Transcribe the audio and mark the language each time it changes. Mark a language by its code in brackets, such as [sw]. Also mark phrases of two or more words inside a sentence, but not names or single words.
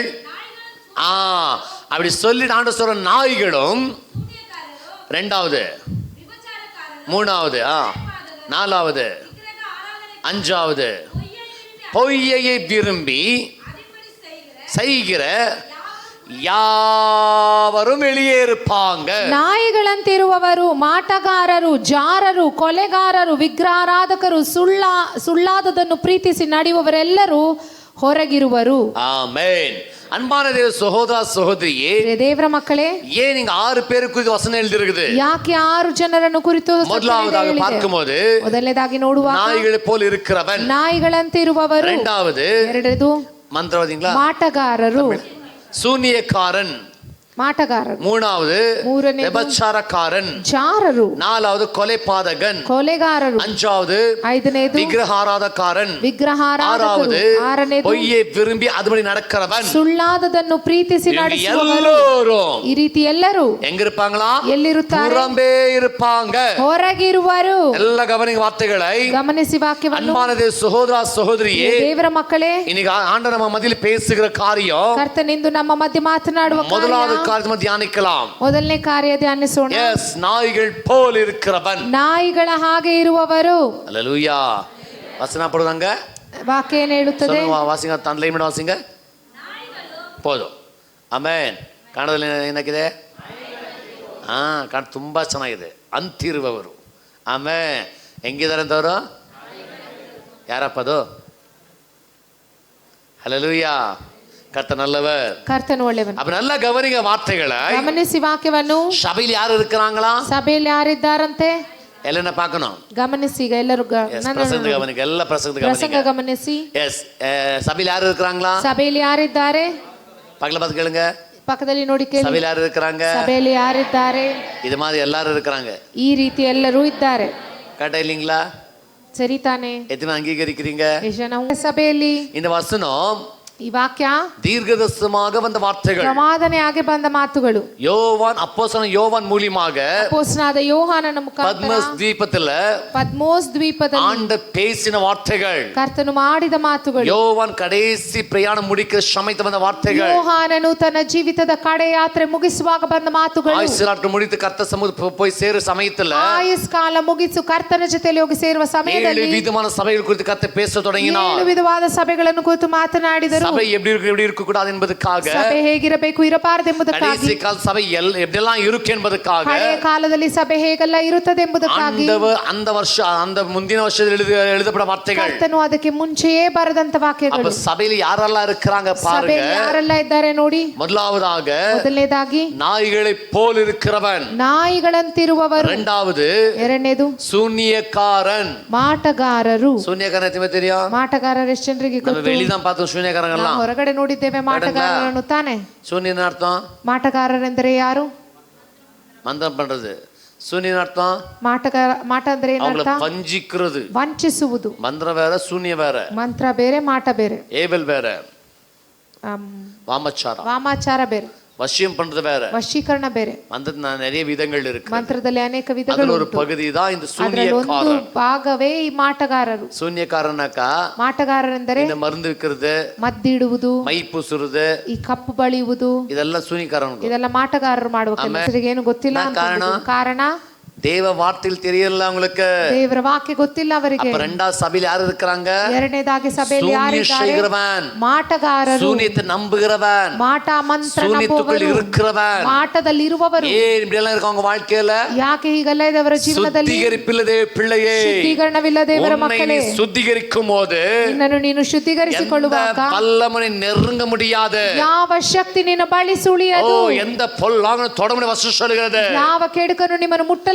[ta] அப்படி சொல்லிட்டு ஆண்டு சொல்ற நாய்களும், ரெண்டாவது, மூணாவது, நாலாவது, அஞ்சாவது, பொய்யை விரும்பி செய்கிற யாவரும் வெளியே இருப்பாங்க. [kn] ನಾಯಿಗಳಂತಿರುವವರು, ಮಾಟಗಾರರು, ಜಾರರು, ಕೊಲೆಗಾರರು, ವಿಗ್ರಹಾರಾಧಕರು, ಸುಳ್ಳಾದದನ್ನು ಪ್ರೀತಿಸಿ ನಡೆಯುವವರೆಲ್ಲರೂ ಹೊರಗಿರುವರು. [ta] ஆமென். அன்பான தேவ சகோதரா சகோதரியே, [kn] ದೇವರ ಮಕ್ಕಳೇ, [ta] ஏன் நீங்க 6 பேரு குறித்து வசனம் எழுதி இருக்குது? [kn] ಯಾಕೆ 6 ಜನರನ್ನು ಕುರಿತು [ta] முதலாவதாக பார்க்கும்போது [kn] ಮೊದಲನೇದಾಗಿ ನೋಡುವ [ta] நாய்களை போல் இருக்கிறவன், [kn] ನಾಯಿಗಳಂತಿರುವವರು. [ta] இரண்டாவது மந்திரவாதிங்களா, [kn] ಮಾಟಗಾರರು, [ta] சூனியக்காரன், [kn] ಮಾಟಗಾರರು, [ta] மூணாவது விபச்சாரக்காரன், [kn] ಜಾರರು, [ta] நாலாவது கொலைபாதகன், [kn] ಕೊಲೆಗಾರರು, [ta] அஞ்சாவது [kn] ಐದನೇದು [ta] விக்கிரகாராதக்காரன், [kn] ವಿಗ್ರಹಾರಾಧಕರು, ಆರನೇದು [ta] பொய்யை விரும்பಿ அதுபடி நடக்கிறவன். [kn] ಸುಳ್ಳಾದದನ್ನು ಪ್ರೀತಿಸಿ ನಡೆಸುವವರು. [ta] எல்லாரும் [kn] ಈ ರೀತಿ ಎಲ್ಲರೂ [ta] எங்க இருப்பாங்களா? [kn] ಎಲ್ಲಿರುತ್ತಾರೆ? [ta] புறம்பே இருப்பாங்க. [kn] ಹೊರಗಿರುವರು. ಎಲ್ಲ ಗಮನಿಸಿ வார்த்தைகளை ಗಮನಿಸಿ ವಾಕ್ಯವನ್ನು. [ta] அன்பான தேவ சகோதரா சகோதரியே, [kn] ದೇವರ ಮಕ್ಕಳೇ, [ta] இன்னைக்கு ஆண்டவர் நம்ம மத்தியில் பேசுகிற காரியம், [kn] ಕರ್ತನಿಂದು ನಮ್ಮ ಮಧ್ಯೆ ಮಾತನಾಡುವ [ta] முதலாவது காரியத்தை தியானிக்கலாம். [kn] ಮೊದಲನೇ ಕಾರ್ಯ ಧ್ಯಾನಿಸೋಣ. [ta] எஸ், நாய்கள் போல் இருக்கிறவன். [kn] ನಾಯಿಗಳ ಹಾಗೆ ಇರುವವರು. [ta] அல்லேலூயா. வசனம் போடுவாங்க. [kn] ವಾಕ್ಯ ಏನು ಹೇಳುತ್ತದೆ? [ta] வாசிங்க, தந்தை மீண்டும் வாசிங்க. போதும். [kn] ಆಮೆನ್. ಕನ್ನಡದಲ್ಲಿ ಏನಾಗಿದೆ? ತುಂಬಾ ಚೆನ್ನಾಗಿದೆ. ಅಂತಿರುವವರು. ಆಮೆನ್. ಹೆಂಗಿದ್ದಾರೆ ಅಂತವರು? ಯಾರಪ್ಪ ಅದು? [ta] ஹல்லேலூயா. கர்த்தர் நல்லவர். [kn] ಕರ್ತನು ಒಳ್ಳೆಯವನು. [ta] அப்ப நல்ல கவனிங்க வார்த்தைகளை. [kn] ಗಮನಿಸಿ ವಾಕ್ಯವನ್ನು. [ta] சபையில் யார் இருக்கிறாங்களா? [kn] ಸಭೆಯಲ್ಲಿ ಯಾರಿದ್ದಾರಂತೆ? [ta] ಎಲ್ಲನ பார்க்கணும். [kn] ಗಮನಿಸಿ ಈಗ ಎಲ್ಲರೂ ಪ್ರಸಂಗ ಗಮನಿಸಿ, ಎಲ್ಲ ಪ್ರಸಂಗ ಗಮನಿಸಿ. [ta] எஸ், சபையில் யார் இருக்கிறாங்களா? [kn] ಸಭೆಯಲ್ಲಿ ಯಾರಿದ್ದಾರೆ? [ta] பக்கத்துல பார்த்து கேளுங்க. [kn] ಪಕ್ಕದಲ್ಲಿ ನೋಡಿ ಕೇಳಿ. [ta] சபையில் யார் இருக்கிறாங்க? [kn] ಸಭೆಯಲ್ಲಿ ಯಾರಿದ್ದಾರೆ? [ta] இது மாதிரி எல்லாரும் இருக்கிறாங்க. [kn] ಈ ರೀತಿ ಎಲ್ಲರೂ ಇದ್ದಾರೆ. [ta] கரெக்டா இல்லீங்களா? [kn] ಸರಿ ತಾನೆ? [ta] எத்தனை அங்கீகரிக்கிறீங்க? [kn] ಸಭೆಯಲ್ಲಿ [ta] இந்த வசனம் [kn] ಈ ವಾಕ್ಯ [ta] தீர்க்கதரிசனமாக வந்த வார்த்தைகள், [kn] ಪ್ರವಾದನೆಯಾಗಿ ಬಂದ ಮಾತುಗಳು. [ta] யோவான் அப்போஸ்தலன் யோவான் மூலமாக [kn] ಅಪೊಸ್ತಲನಾದ ಯೋಹಾನನ ಮುಖಾಂತರ [ta] பத்மஸ் ದ್ವೀಪத்தில் [kn] ಪದ್ಮೋಸ್ ದ್ವೀಪದಲ್ಲಿ [ta] ஆண்டவர் பேசின வார்த்தைகள், [kn] ಕರ್ತನು ಮಾಡಿದ ಮಾತುಗಳು. [ta] யோவான் கடைசி பிரயாணம் முடிக்கிற சமயத்தில் வந்த வார்த்தைகள், [kn] ಯೋಹಾನನು ತನ್ನ ಜೀವಿತದ ಕಡೆ ಯಾತ್ರೆ ಮುಗಿಸುವಾಗ ಬಂದ ಮಾತುಗಳು. [ta] ஆயுசு நாட்கள் முடித்து கர்த்தர் சமூகத்துக்கு போய் சேரும் சமயத்தில், [kn] ಆಯುಸ್ ಕಾಲ ಮುಗಿಸು ಕರ್ತನ ಜೊತೆಯಲ್ಲಿ ಹೋಗಿ ಸೇರುವ ಸಮಯದಲ್ಲಿ [ta] 7 விதமான சபைகள் குறித்து கர்த்தர் பேச தொடங்கினார். [kn] 7 ವಿಧವಾದ ಸಭೆಗಳನ್ನು ಕುರಿತು ಮಾತನಾಡಿದರು. [ta] சபை எப்படி இருக்க கூடாது என்பதற்காக, [kn] ಸಭೆ ಹೇಗಿರಬೇಕು ಇರಬಾರದು ಎಂಬುದಕ್ಕಾಗಿ, [ta] கடைசி கால சபை எப்படியெல்லாம் இருக்கு என்பதற்காக, [kn] ಹಳೆಯ ಕಾಲದಲ್ಲಿ ಸಭೆ ಹೇಗೆಲ್ಲ ಇರುತ್ತದೆ ಎಂಬುದಕ್ಕಾಗಿ [ta] அந்த வருஷம் அந்த முந்தின வருஷத்தில் எழுதப்பட்ட வார்த்தைகள், [kn] ಕರ್ತನು ಅದಕ್ಕೆ ಮುಂಚೆಯೇ ಬರೆದಂತ ವಾಕ್ಯಗಳು. [ta] அப்ப சபையில் யாரெல்லாம் இருக்கிறாங்க பாருங்க. [kn] ಸಭೆಯಲ್ಲಿ ಯಾರೆಲ್ಲ ಇದ್ದಾರೆ ನೋಡಿ. [ta] முதலாவதாக [kn] ಮೊದಲನೇದಾಗಿ [ta] நாய்களை போல் இருக்கிறவன், [kn] ನಾಯಿಗಳಂತಿರುವವರು. [ta] ಎರಡನೇದು சூனியக்காரன். [kn] ಮಾಟಗಾರರು. [ta] சூனியக்காரன் எத்தனை தெரியும்? [kn] ಮಾಟಗಾರರು ಎಷ್ಟು ಜನರಿಗೆ [ta] நம்ம [kn] ಗೊತ್ತು? [ta] வெளிதான் பார்த்தோம் சூனியக்காரங்கெல்லாம். [kn] ಹೊರಗಡೆ ನೋಡಿದ್ದೇವೆ ಮಾಟಗಾರರನ್ನು ತಾನೆ. [ta] சூனியன் அர்த்தம், [kn] ಮಾಟಗಾರರೆಂದರೆ ಯಾರು? [ta] மந்திரம் பண்றது. சூனியன் அர்த்தம் [kn] ಮಾಟ ಅಂದ್ರೆ ಏನರ್ಥ? [ta] வஞ்சிக்கிறது, [kn] ವಂಚಿಸುವುದು. [ta] மந்திரம் வேற, சூனிய வேற. [kn] ಮಂತ್ರ ಬೇರೆ, ಮಾಟ ಬೇರೆ. [ta] ஏபல் வேற, வாமச்சாரம். [kn] ವಾಮಾಚಾರ ಬೇರೆ. [ta] வசியம் பண்றது வேற, [kn] ವಶೀಕರಣ ಬೇರೆ. [ta] மந்திரத்துல நிறைய விதங்கள் இருக்கு. [kn] ಮಂತ್ರದಲ್ಲಿ ಅನೇಕ [ta] அதுல [kn] ವಿಧಗಳು [ta] ஒரு [kn] ಉಂಟು. [ta] பகுதி தான் இந்த [kn] ಅದರಲ್ಲಿ ಒಂದು [ta] சூனியக்காரன். [kn] ಭಾಗವೇ ಈ ಮಾಟಗಾರರು. [ta] சூனியக்காரனாக்கா [kn] ಮಾಟಗಾರರೆಂದರೆ [ta] இந்த மருந்து விற்கிறது, [kn] ಮದ್ದಿಡುವುದು, [ta] மை பூசுறது, [kn] ಈ ಕಪ್ಪು ಬಳಿಯುವುದು, [ta] இதெல்லாம் சூனியக்காரன். [kn] ಇದೆಲ್ಲ ಮಾಟಗಾರರು ಮಾಡುವ ಕೆಲಸ. ಏನು ಗೊತ್ತಿಲ್ಲ ಅಂತ ಕಾರಣ [ta] தேவ வார்த்தையில் தெரியல உங்களுக்கு. [kn] ದೇವರ ವಾಕ್ಯ ಗೊತ್ತಿಲ್ಲ ಅವರಿಗೆ. [ta] அப்ப ரெண்டாவது சபையில் யாரு இருக்காங்க? [kn] ಎರಡನೇದಾಗಿ ಸಭೆಯಲ್ಲಿ ಯಾರಿದ್ದಾರೆ? ಮಾಟಗಾರರು, [ta] சூனியத்தை நம்புகிறவன், [kn] ಮಾಟ ಮಂತ್ರ [ta] சூனியத்துக்குள் இருக்கிறவன், [kn] ಮಾಟದಲ್ಲಿ ಇರುವವರು. [ta] ஏன் இப்படி எல்லாம் இருக்காங்க வாழ்க்கையில? [kn] ಯಾಕೆ ಹೀಗೆಲ್ಲ ಇದವರ ಜೀವನದಲ್ಲಿ? [ta] சுத்திகரிப்பிಲ್ಲದೆ பிள்ளையே, [kn] ಶುದ್ಧೀಕರಣವಿಲ್ಲದೆ ಇವರ ಮಕ್ಕಳೇ, [ta] சுத்திகரிக்கும் போது [kn] ನಿನ್ನನ್ನು ನೀನು ಶುದ್ಧೀಕರಿಸಿಕೊಳ್ಳುವಾಗ [ta] பல்லமனை நெருங்க முடியாது. [kn] ಯಾವ ಶಕ್ತಿ ನಿನ್ನ ಬಳಿ ಸುಳಿಯದು. [ta] எந்த பொல்லாங்கன தொட முடிய வசனம் சொல்லுகிறது. [kn] ಯಾವ ಕೆಡುಕನ್ನು ನಿಮ್ಮನ್ನು ಮುಟ್ಟಲಾಗುವುದಿಲ್ಲ.